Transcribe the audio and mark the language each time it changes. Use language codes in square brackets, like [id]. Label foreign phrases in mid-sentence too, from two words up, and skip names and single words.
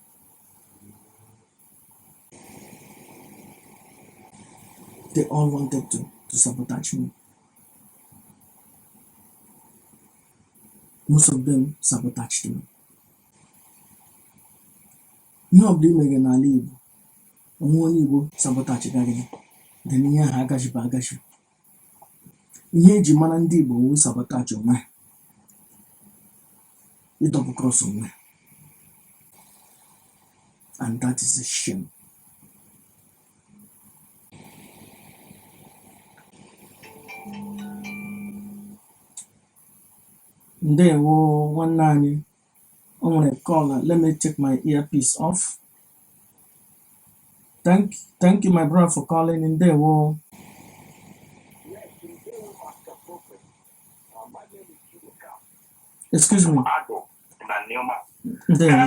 [en] They all wanted to sabotage me. Most of them sabotaged me. [ig] Ihe ọbụla imeghe n'ala Igbo, onwe onye Igbo sabotachigarị gị, then ihe ahụ agachiba agachi. Ihe eji mara ndị Igbo wụ sabotage onwe ha, [en] double cross [ig] onwe ha. [en] And that is a shame. [ig] Ndewo nwanne anyị. [en] I want to call. Let me take my earpiece off. Thank you, my brother, for calling in there. Whoa. Excuse me. There.